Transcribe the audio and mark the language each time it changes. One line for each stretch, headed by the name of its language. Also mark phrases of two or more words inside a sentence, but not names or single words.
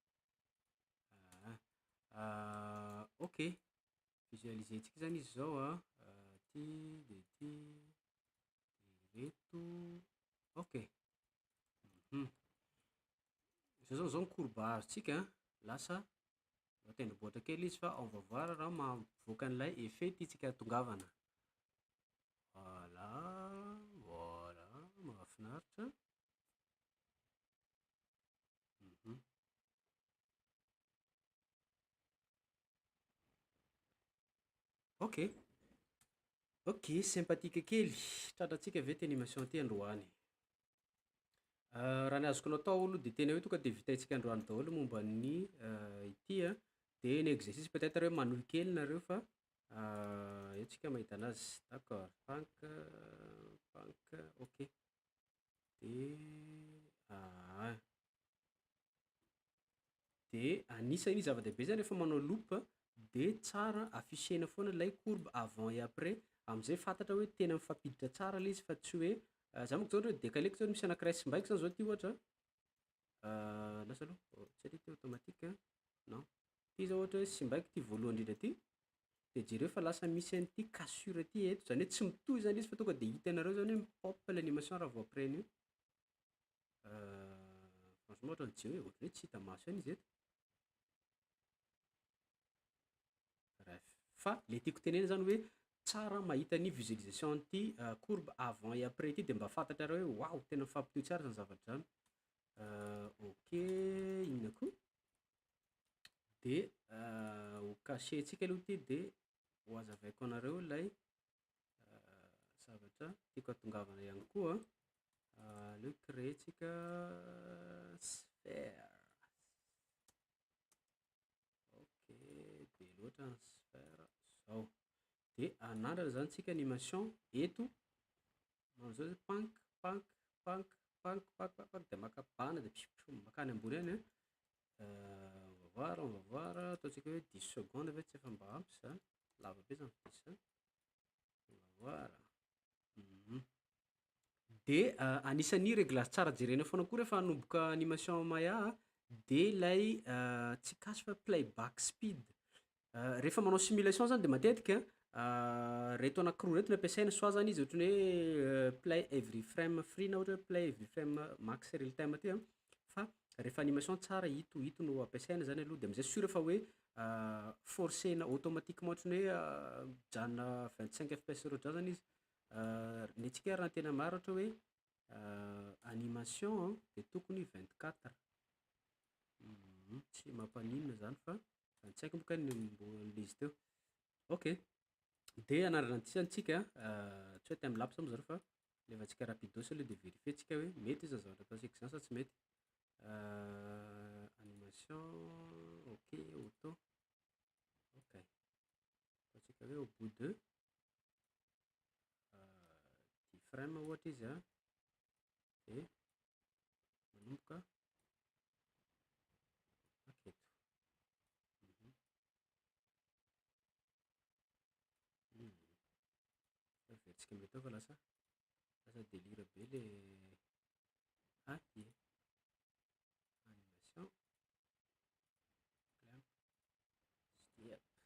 Malagasy: Ok. Visualisentsika zany izy zao a. Ty de ty de reto. Ok. Zao zao ny courbe azontsika lasa tendrombohitra kely izy fa
French: on va voir
Malagasy: raha mampivoaka an'ilay effet tiantsika hatongavana.
French: Voilà, voilà,
Malagasy: mahafinaritra. Ok. Ok, sympathique kely. Tratrantsika ve ty animation ty androany. Raha ny azoko ny atao aloha de tena hoe tonga de vitaitsika androany daholo momba ny ity a. De ny exercice peut-être hoe manohy kely nareo fa eo tsika mahita anazy.
French: D'accord, pank, ok.
Malagasy: De anisany zava-dehibe zany rehefa manao loupe de tsara affichena foana ilay courbe
French: avant et après
Malagasy: am'izay fantatra hoe tena mifampiditra tsara le izy fa tsy hoe za monko zao hoe décalé zao misy anankiray sy mbaiko zany zao ty ohatra. Lasa aloha tsy ary ty automatique non. Ty zao ohatra hoe sy mbaiko ty voalohany indrindra ty. De jereo fa lasa misy an'ity cassure ty eto zany hoe tsy mitohy zany izy fa tonga de hitanareo zany hoe pop l'animation raha vao après an'io. Franchement ohatrany jeo ohatrany hoe tsy hita maso any izy eto. Bref, fa le tiako tenena zany hoe tsara mahita ny visualisation ty courbe
French: avant et après
Malagasy: ty de mba fantatrareo hoe wow tena mifampitohy tsara zany zavatra zany. Ok, inona koa? De ho cacheantsika aloha ty de ho azavaiko anareo lay zavatra tiako atongavana ihany koa. Aleo créentsika sphère. Ok, be loatra ny sphère zao. De anandrana zany tsika animation eto manao zao pank pank pank pank pank pank de makapana de makany ambony any
French: on va voir
Malagasy: ataontsika hoe 10 secondes ve tsy efa mba ampy sa lava be zany 10
French: on va voir.
Malagasy: De anisan'ny réglage tsara jerena foana koa rehefa hanomboka animation maya de lay tsy cache fa
English: playback speed.
Malagasy: Rehefa manao simulation zany de matetika reto anankiroa reto no ampiasaina soit zany izy ohatran'ny hoe
English: play every frame free
Malagasy: na ohatra hoe
English: play every frame max real time
Malagasy: ty fa rehefa animation tsara hito no ampiasaina zany aloha de am'zay sûr fa hoe forcena automatiquement ohatran'ny hoe mijanona 25 fps ohatran zany izy. Ny antsika raha tena marina ohatra hoe animation de tokony 24 tsy mampaninona zany fa 25 boka le izy teo. Ok, de anarana an'ity zany tsika tsy hoe
English: time lapse
Malagasy: moa zany fa levantsika rapidos aloha de vérifientsika hoe mety zany zavatra ataontsika zany sa tsy mety. Animation ok auto ok ataontsika hoe
French: au bout de
Malagasy: 10 frame ohatra izy de manomboka aketo. Veritsika mety fa lasa délire be le
English: animation clamp step.